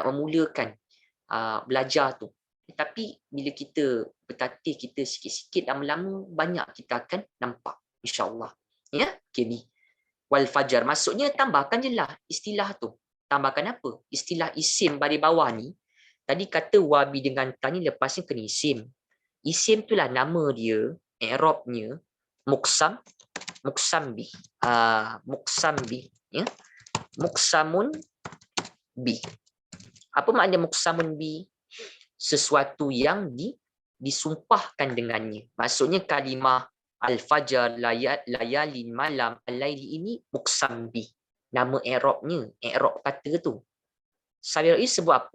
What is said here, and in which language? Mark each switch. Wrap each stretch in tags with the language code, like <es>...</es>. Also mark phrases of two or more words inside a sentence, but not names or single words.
<ms>Nak memulakan belajar tu. Tapi bila kita bertatih kita sikit-sikit, lama-lama banyak kita akan nampak,</ms> <ar>إن شاء الله.</ar> <ms>Ya, okay, ni.</ms> <ar>والفجر,</ar> <ms>maksudnya tambahkan je lah istilah tu. Tambahkan apa? Istilah isim baris bawah ni. Tadi kata wabi dengan ta ni lepasnya kena isim. Isim tu lah nama dia, i'rabnya</ms> <ar>مقسم، مقسم به. مقسم به, ya. مقسمٌ به.</ar> <ms>Apa makna</ms> <ar>مقسمٌ به?</ar> <ms>Sesuatu yang disumpahkan dengannya. Maksudnya kalimah al-fajar, layalin, malam, al-laili ini</ms> <ar>مقسم به.</ar> <ms>Nama i'rabnya, i'rab kata tu. Sabirai sebut apa?</ms>